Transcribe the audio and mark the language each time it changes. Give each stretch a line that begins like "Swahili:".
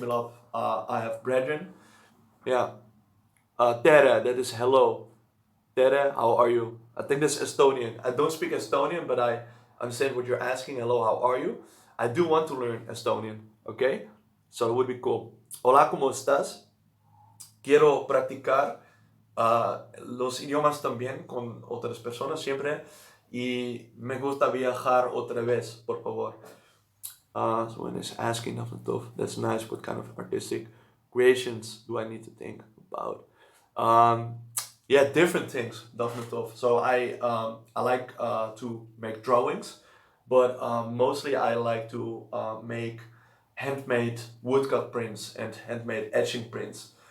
English: Me love I have brethren. Yeah. Tere, that is hello. Tere, how are you? I think that's Estonian. I don't speak Estonian, but I understand what you're asking. Hello, how are you? I do want to learn Estonian, okay? So it would be cool.
Spanish: Hola, ¿cómo estás? Quiero practicar los idiomas también con otras personas siempre y me gusta viajar otra vez, por favor.
English: So when it's asking of the tough, that's nice. What kind of artistic creations do I need to think about? Yeah, different things, definitely. So I like to make drawings, but mostly I like to make handmade woodcut prints and handmade etching prints.